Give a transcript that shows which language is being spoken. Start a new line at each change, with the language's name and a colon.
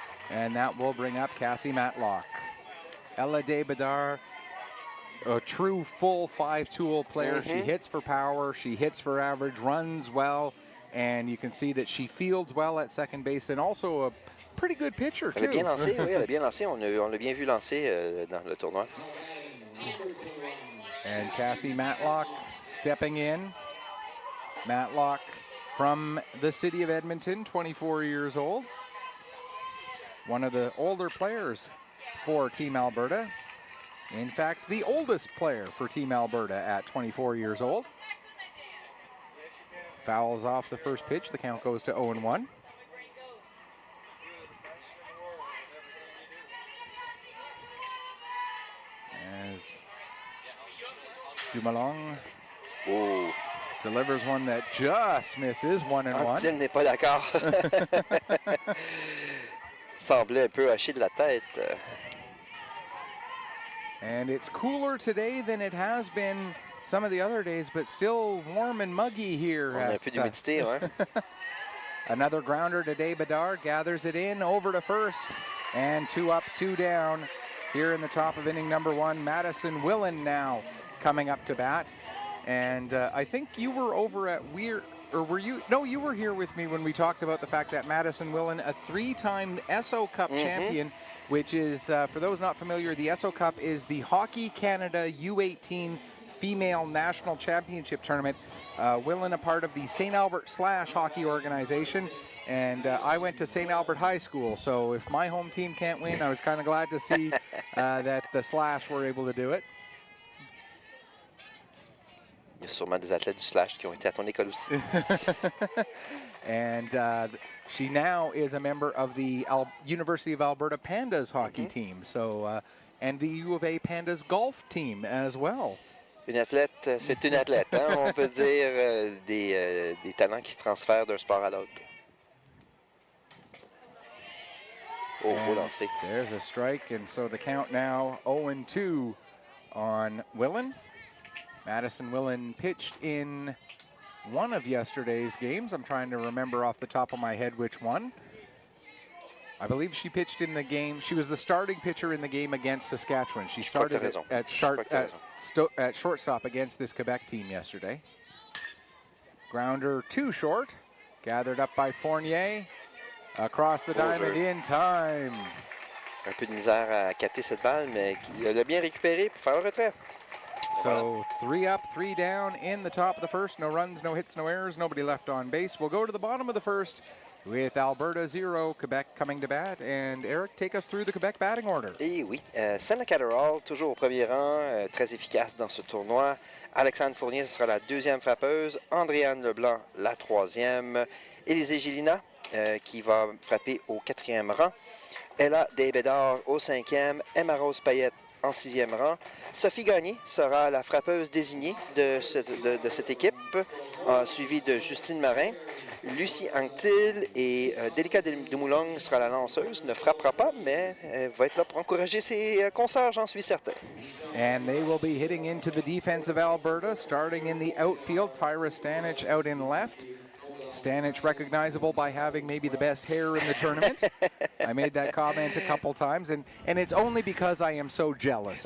English: And that will bring up Cassie Matlock. Ella de Bedard, a true full five-tool player. She hits for power, she hits for average, runs well, and you can see that she fields well at second base, and also a pretty good pitcher, too.
French: Elle a bien lancé, oui, elle a bien lancé. On l'a bien vu lancer dans le tournoi.
English: And Cassie Matlock stepping in. Matlock from the city of Edmonton, 24 years old. One of the older players for Team Alberta. In fact, the oldest player for Team Alberta at 24 years old. Fouls off the first pitch. The count goes to 0-1. As Dumoulin delivers one that just misses, 1-1.
French: Antine n'est pas d'accord. Semblait un peu haché de la tête.
English: And it's cooler today than it has been some of the other days, but still warm and muggy here.
French: On a un peu d'humidité, ouais.
English: Another grounder today. Bedard gathers it in over to first, and 2 up, 2 down here in the top of inning number 1. Madison Willen now coming up to bat. And I think you were over at or were you? No, you were here with me when we talked about the fact that Madison Willen, a 3-time Esso Cup champion, which is, for those not familiar, the Esso Cup is the Hockey Canada U18 Female National Championship Tournament. Willen, a part of the St. Albert Slash hockey organization, and I went to St. Albert High School, so if my home team can't win, I was kind of glad to see that the Slash were able to do it.
French: Il y a sûrement des athlètes du Slash qui ont été à ton école aussi.
English: And she now is a member of the University of Alberta Pandas hockey team, so and the U of A Pandas golf team as well.
French: Une athlète, c'est une athlète, hein? On peut dire des talents qui se transfèrent d'un sport à l'autre. Oh, beau lancer.
English: There's a strike, and so the count now 0-2 on Willen. Madison Willen pitched in one of yesterday's games. I'm trying to remember off the top of my head which one. I believe she pitched in the game. She was the starting pitcher in the game against Saskatchewan. She started at shortstop against this Quebec team yesterday. Grounder too short. Gathered up by Fournier. Across the diamond in time.
French: Un peu de misère à capter cette balle, mais il l'a bien récupéré pour faire le retrait.
English: So 3 up, 3 down in the top of the first. No runs, no hits, no errors, nobody left on base. We'll go to the bottom of the first with Alberta 0, Quebec coming to bat. And Eric, take us through the Quebec batting order.
French: Et oui, Senna Catterall, toujours au premier rang, très efficace dans ce tournoi. Alexandre Fournier, ce sera la deuxième frappeuse. Andréane Leblanc, la troisième. Élisée Gélina, qui va frapper au 4e rang. Ella Desbédard au 5e. Emma Rose Payette en 6e rang. Sophie Gagné sera la frappeuse désignée de cette équipe, suivie de Justine Marin. Lucie Anctil et Délica Dumoulin sera la lanceuse. Ne frappera pas, mais elle va être là pour encourager ses consoeurs, j'en suis certain.
English: And they will be hitting into the defense of Alberta, starting in the outfield. Tyra Stanich out in left. Stanich recognizable by having maybe the best hair in the tournament. I made that comment a couple times, and it's only because I am so jealous.